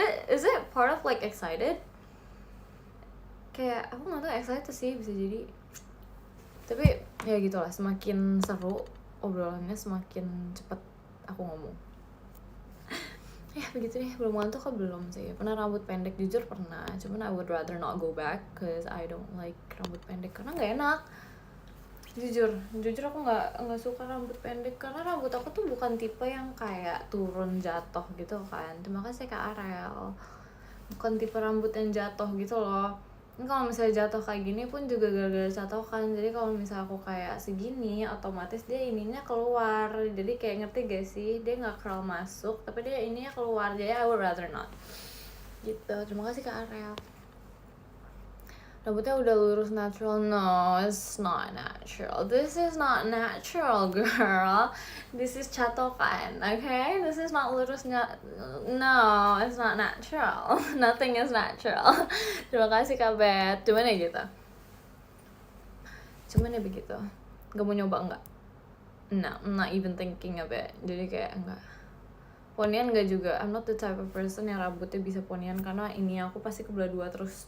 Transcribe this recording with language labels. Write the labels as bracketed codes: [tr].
[en] Is it part of like excited? [id] Kayak aku nggak tahu excited sih, bisa jadi. Tapi ya gitulah, semakin seru obrolannya semakin cepat aku ngomong. Ya begitu deh, belum ngantuk kok belum sih. Pernah rambut pendek, jujur pernah. [en] Cuman I would rather not go back cause I don't like [id] rambut pendek karena nggak enak. Jujur aku nggak suka rambut pendek karena rambut aku tuh bukan tipe yang kayak turun jatuh gitu kan. Terima kasih Kak Arel. Bukan tipe rambut yang jatuh gitu loh. Ini kalau misalnya jatuh kayak gini pun juga gara-gara jatuh kan. Jadi kalau misalnya aku kayak segini, otomatis dia ininya keluar. Jadi kayak ngerti gak sih? Dia nggak curl masuk, tapi dia ininya keluar. Jadi [en] I would rather not. [id] Gitu. Terima kasih Kak Arel. Rambutnya udah lurus natural. [en] No, it's not natural. This is not natural, girl. This is catokan, okay? This is not lurus. No, it's not natural. Nothing is natural. [id] Terima kasih Kak Bet. Cuman ya gitu. Cuman ya begitu. Gak mau nyoba enggak? [en] No, I'm not even thinking of it. [id] Jadi kayak enggak. Ponian enggak juga, [en] I'm not the type of person [id] yang rambutnya bisa ponian karena ini aku pasti kebelah dua terus.